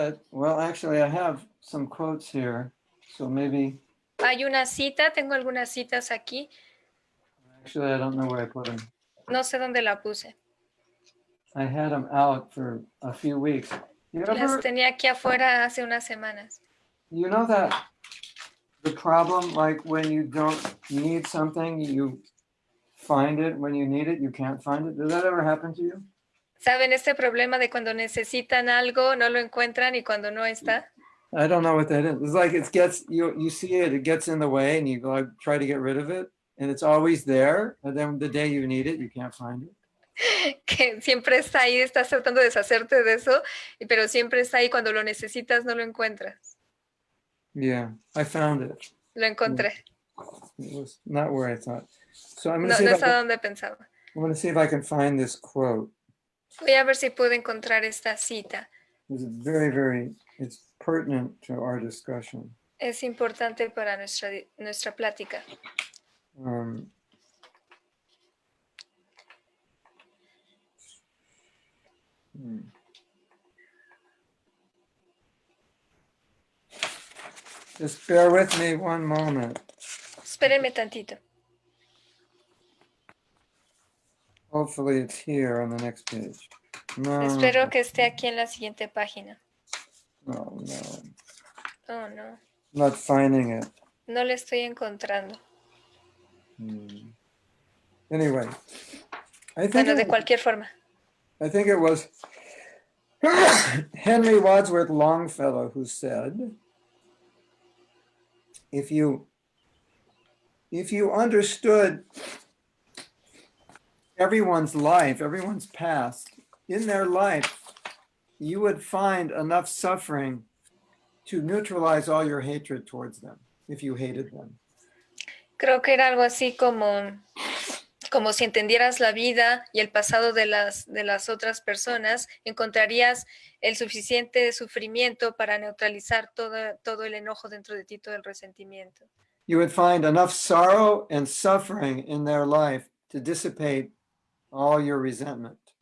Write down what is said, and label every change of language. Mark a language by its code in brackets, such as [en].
[en] Well, actually, I have some quotes here, so maybe. [es] Hay una cita, tengo algunas citas aquí. [en] Actually, I don't know where I put them. [es] No sé dónde la puse. [en] I had them out for a few weeks. [es] Las tenía aquí afuera hace unas semanas. [en] You know that the problem, like when you don't need something, you find it. When you need it, you can't find it. Does that ever happen to you? [es] ¿Saben este problema de cuando necesitan algo, no lo encuentran y cuando no está? [en] I don't know what that is. It's like you see it, it gets in the way and you go try to get rid of it and it's always there. And then the day you need it, you can't find it. [es] Que siempre está ahí, estás tratando de deshacerte de eso, pero siempre está ahí, cuando lo necesitas no lo encuentras. [en] Yeah, I found it. [es] Lo encontré. [en] It was not where I thought. So I'm [es] No, [en] going [es] no es a donde pensaba. [en] to see if I can find this quote. [es] Voy a ver si puedo encontrar esta cita. [en] It's it's pertinent to our discussion. [es] Es importante para nuestra plática. [en] Just bear with me one moment. [es] Espérenme tantito. [en] Hopefully it's here on the next page. No. [es] Espero que esté aquí en la siguiente página. no. [en] Oh, no. Not finding it. [es] No le estoy encontrando. [en] Anyway, I think [es] Bueno, de cualquier forma. [en] it was Henry Wadsworth Longfellow who said, if you understood everyone's life, everyone's past, in their life, you would find enough suffering to neutralize all your hatred towards them, if you hated them. [es] Creo que era algo así como si entendieras la vida y el pasado de las otras personas, encontrarías el suficiente sufrimiento para neutralizar todo el enojo dentro de ti, todo el resentimiento. [en] You would find enough sorrow and suffering in their life to dissipate all your resentment.